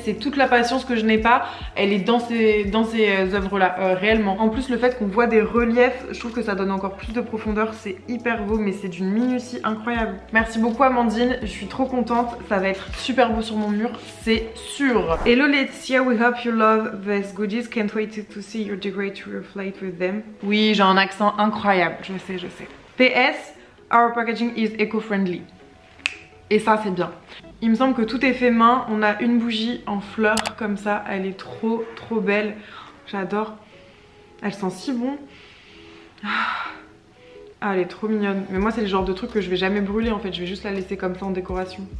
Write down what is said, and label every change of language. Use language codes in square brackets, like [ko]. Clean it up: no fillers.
[fr] C'est toute la patience que je n'ai pas, elle est dans ces œuvres là, réellement. En plus le fait qu'on voit des reliefs, je trouve que ça donne encore plus de profondeur, c'est hyper beau, mais c'est d'une minutie incroyable. Merci beaucoup Amandine, je suis trop contente, ça va être super beau sur mon mur, c'est sûr. [en] Hello Laetitia, we hope you love these goodies, can't wait to see your decorate to reflect with them. [fr] Oui, j'ai un accent incroyable, je sais, je sais. [en] PS, our packaging is eco-friendly. [fr] Et ça c'est bien. Il me semble que tout est fait main. On a une bougie en fleurs comme ça. Elle est trop trop belle. J'adore. Elle sent si bon. Ah, elle est trop mignonne. Mais moi c'est le genre de truc que je vais jamais brûler en fait. Je vais juste la laisser comme ça en décoration.